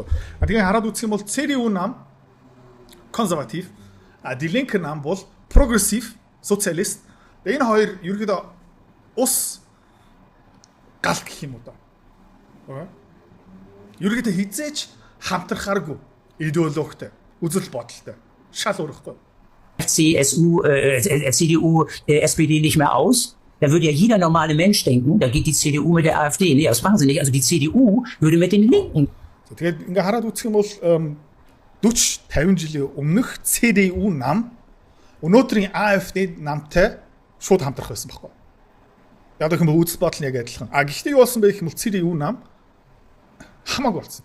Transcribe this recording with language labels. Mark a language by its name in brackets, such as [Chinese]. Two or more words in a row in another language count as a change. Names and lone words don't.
[Mongolian] Тэгээд хараад үзэх юм бол CDU нам консерватив, Die Linke нам бол прогрессив, социалист. Энэ хоёр ерөөдөө ус гал гэх юм уу да. Ерөөдөө хизээч хамтрахааргүй идеологитой, үзэл бодолтой. Шал өөрөхгүй. [German] CSU, CDU, SPD nicht mehr aus. Da würde ja jeder normale Mensch denken, da geht die CDU mit der AfD. Nee, das machen sie nicht. Also die CDU würde mit den Linken. [Mongolian] Тэгээд ингээ хараад үзэх юм бол 40 50 жилийн өмнөх CDU нам өнөөдрийн AfD намтай шууд хамтрах байсан байхгүй. Яг гэх юм бол үзэл бодол нь яг адилхан. Гэхдээ юу болсон бэ гэх юм бол CDU нам хамаагүй болсон.